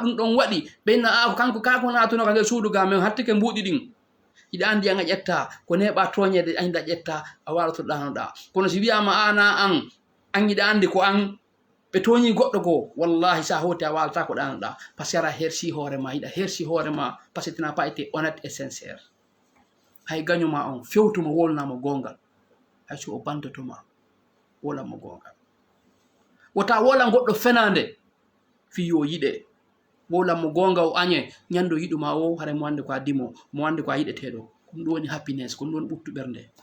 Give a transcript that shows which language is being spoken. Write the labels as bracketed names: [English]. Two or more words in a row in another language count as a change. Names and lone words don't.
[Fula] ɗum ɗon waɗi ɓeyna a kanko kako natunoka nder suudu ga men hattike mbuuɗi ɗin hiɗa andi an a ƴetta ko neɓa toñede añda ƴetta a walatoɗanoɗa kono si wiyama ana an yiɗa andi ko an ɓe toñi goɗɗo go wallahi sa hoti a walata ko ɗanoɗa [French] par ce que [Fula] ara hersi hoorema yiɗa hersi hoorema [French] par ce que tina pas été honnête et sincère [Fula] hay gañoma on fewtuma wolnamo gongal hayso o bandotoma wolanmo gongal wota wolan goɗɗo fenande fi yo yiɗe wolam mo gonga o añe ñando yiɗuma o hara mo wande ko a dimo mo wande ko a yiɗeteɗo ko ɗum woni happiness ko ɗum woni ɓuttu ɓernde